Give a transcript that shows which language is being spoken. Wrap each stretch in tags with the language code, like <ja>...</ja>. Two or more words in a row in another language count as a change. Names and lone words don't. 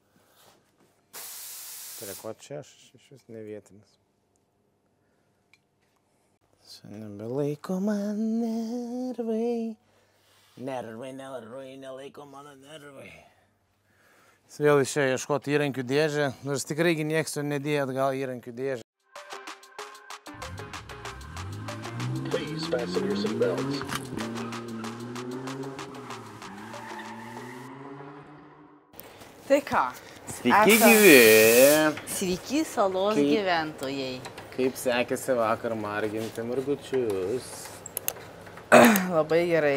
<lt>Prie ko čia aš vis nevietinis. Čia nebelaiko man nervai. Nervai, nelaiko mano nervai. Jis vėl išėjo ieškoti įrankių dėžę. Nors tikrai nieks jo nedėjo atgal įrankių dėžę.</lt> <en>Please fasten your seatbelts.</en> <lt>Tai ką? Sveiki gyvi! Sveiki salos gyventojai. Kaip sekėsi vakar marginti margučius? Labai gerai.</lt>